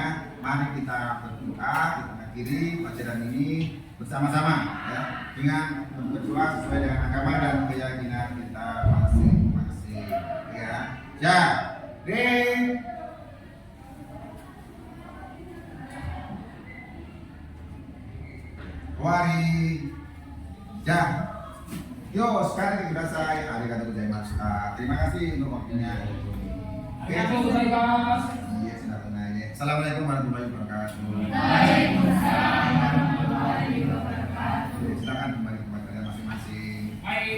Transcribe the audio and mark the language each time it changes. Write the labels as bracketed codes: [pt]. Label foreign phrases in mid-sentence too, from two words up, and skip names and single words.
[id] Mari kita berdoa, kita akhiri pelajaran ini bersama-sama ya, dengan berdoa sesuai dengan agama dan keyakinan kita masing-masing ya. Jadi Wari yo sekarang kita selesai. [ja] ありがとうございます. [id] Terima kasih untuk waktunya. [ja] ありがとうございます. [ar] Iya, السلام عليكم ورحمة الله وبركاته. وعليكم السلام ورحمة الله وبركاته. [id] Silakan kembali ke tempat kalian masing-masing. Baik.